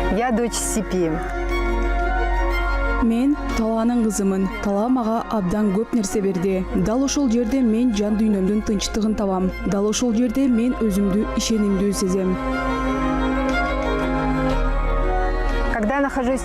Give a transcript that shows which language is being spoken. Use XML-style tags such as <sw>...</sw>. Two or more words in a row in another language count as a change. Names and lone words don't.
<ru>Я дочь Сипи.</ru> <ky>Мен Талаанын кызымын. Тала мага абдан көп нерсе берди. Дал ошол жерде мен жан дүйнөмдүн тынчтыгын табам. Дал ошол жерде мен өзүмдү ишенимдүү сезем.</ky> <ru>Когда я нахожусь</ru>